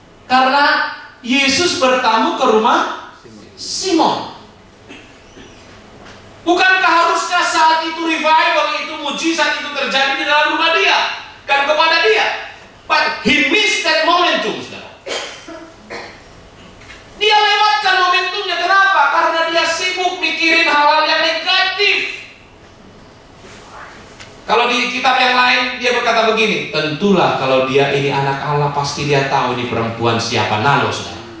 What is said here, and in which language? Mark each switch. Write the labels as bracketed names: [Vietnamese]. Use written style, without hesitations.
[Indonesian] Karena Yesus bertamu ke rumah Simon. Bukankah harusnya saat itu revival itu, mujizat itu terjadi di dalam rumah dia, kan kepada dia? [English] But he missed that momentum, [Indonesian] saudara. Dia lewatkan momentumnya. Kenapa? Karena dia sibuk mikirin hal-hal yang negatif. Kalau di kitab yang lain dia berkata begini, tentulah kalau dia ini anak Allah pasti dia tahu ini perempuan siapa. Nalo, saudara.